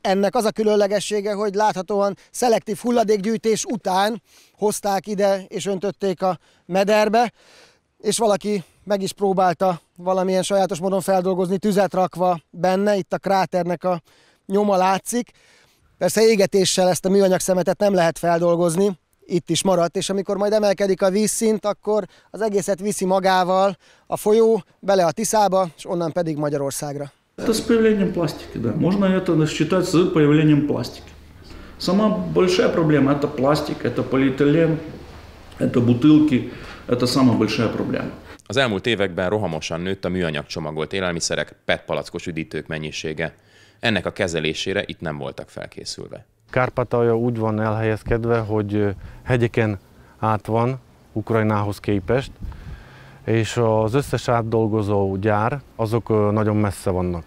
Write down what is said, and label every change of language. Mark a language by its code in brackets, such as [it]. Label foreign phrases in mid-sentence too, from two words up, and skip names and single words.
[hu] Ennek az a különlegessége, hogy láthatóan szelektív hulladékgyűjtés után hozták ide és öntötték a mederbe, és valaki meg is próbálta valamilyen sajátos módon feldolgozni, tüzet rakva benne, itt a kráternek a nyoma látszik. Persze égetéssel ezt a műanyag szemetet nem lehet feldolgozni, itt is maradt, és amikor majd emelkedik a vízszint, akkor az egészet viszi magával a folyó bele a Tiszába, és onnan pedig Magyarországra. [ru] Это с появлением пластики, да. Можно это считать с появлением пластики. Сама большая проблема – это пластик, это полиэтилен, это бутылки, это самая большая проблема. [hu] Az elmúlt években rohamosan nőtt a műanyag csomagolt élelmiszerek, PET palackos üdítők mennyisége. Ennek a kezelésére itt nem voltak felkészülve. Kárpátalja úgy van elhelyezkedve, hogy hegyeken át van Ukrajnához képest, és az összes átdolgozó gyár, azok nagyon messze vannak.